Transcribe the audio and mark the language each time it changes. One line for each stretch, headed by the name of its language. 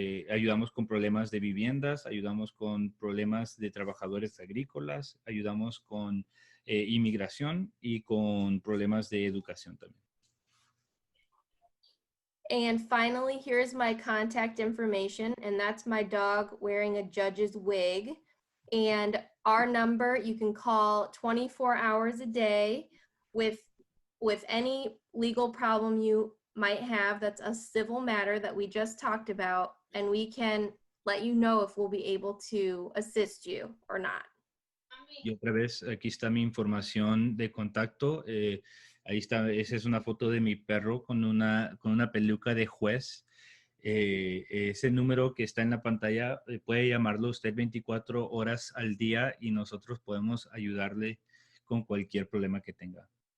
Spanish: Ayudamos con problemas de viviendas, ayudamos con problemas de trabajadores agrícolas, ayudamos con inmigración y con problemas de educación también.
English: And finally, here's my contact information, and that's my dog wearing a judge's wig. And our number, you can call 24 hours a day with any legal problem you might have. That's a civil matter that we just talked about, and we can let you know if we'll be able to assist you or not.
Spanish: Y otra vez, aquí está mi información de contacto. Ahí está, esa es una foto de mi perro con una peluca de juez. Ese número que está en la pantalla, puede llamarlo usted 24 horas al día y nosotros podemos ayudarle con cualquier problema que tenga.